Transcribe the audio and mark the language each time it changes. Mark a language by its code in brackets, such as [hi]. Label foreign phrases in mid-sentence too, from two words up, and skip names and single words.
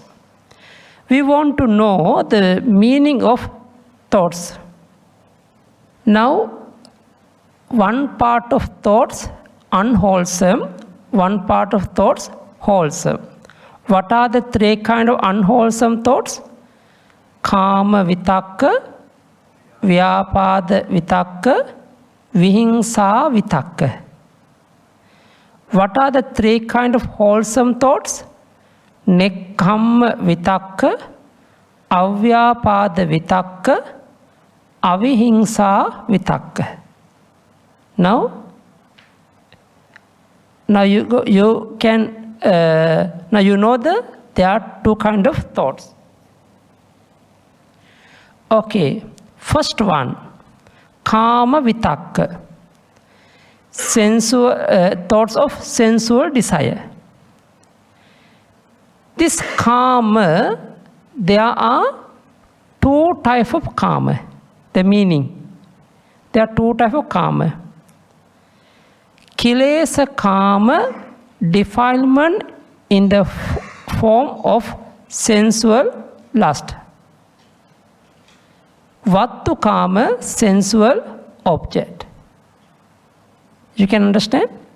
[en] We want to know the meaning of thoughts. Now, one part of thoughts unwholesome, one part of thoughts wholesome. What are the three kinds of unwholesome thoughts? [pi] Kama vitakka, vyapada vitakka, vihinsa vitakka. [en] What are the three kinds of wholesome thoughts? [pi] Nekkhamma vitakka, avyapada vitakka, avihinsa vitakka. [en] Now you know there are two kinds of thoughts. Okay, first one, [pi] kama vitakka, [en] thoughts of sensual desire. This kama, there are two types of kama. The meaning, there are two types of kama. [pi] Kilesa kama, [en] defilement in the form of sensual lust. [pi] Vattu kama, [en] sensual object. You can understand?